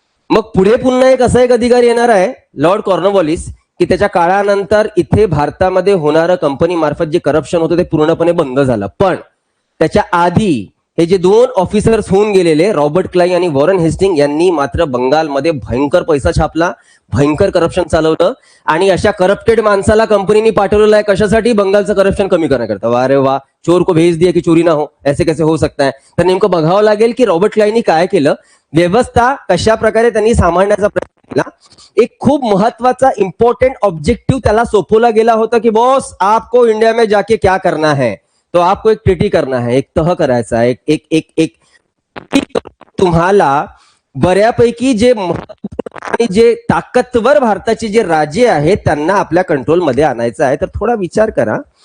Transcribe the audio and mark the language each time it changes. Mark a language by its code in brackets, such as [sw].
[mr] मग पुढे पुन्हा एक असा एक अधिकारी येणार आहे लॉर्ड कॉर्नवॉलिस, की त्याच्या काळानंतर इथे भारतामध्ये होणारं कंपनी मार्फत जे करप्शन होतं ते पूर्णपणे बंद झालं. पण त्याच्या आधी हे जे 2 ऑफिसर्स होऊन गेलेले रॉबर्ट क्लाइव्ह आणि वॉरेन हेस्टिंग यांनी मात्र बंगालमध्ये भयंकर पैसा छापला, भयंकर करप्शन चालवलं. आणि अशा करप्टेड माणसाला कंपनीने पाठवलेलं आहे कशासाठी? बंगालचं करप्शन कमी करण्याकरता. [hi] वारे वा, चोर को भेज दिया की चोरी ना हो, ऐसे कैसे हो सकता है. [mr] तर नेमकं बघावं लागेल की रॉबर्ट क्लाइव्हनी काय केलं, व्यवस्था कशा प्रकारे त्यांनी सांभाळण्याचा प्रयत्न केला. एक खूप महत्वाचा इम्पॉर्टंट ऑब्जेक्टिव्ह त्याला सोपवला गेला होता की [hi] बॉस आपको इंडिया में जाके क्या करना है, [mr] तो आपको एक ट्रीटी करना है, एक तह करायचा, एक एक एक एक तुम्हाला बऱ्यापैकी जे आणि जे ताकदवर भारताचे जे राज्य आहेत त्यांना आपल्या कंट्रोलमध्ये आणायचं आहे. तर थोडा विचार करा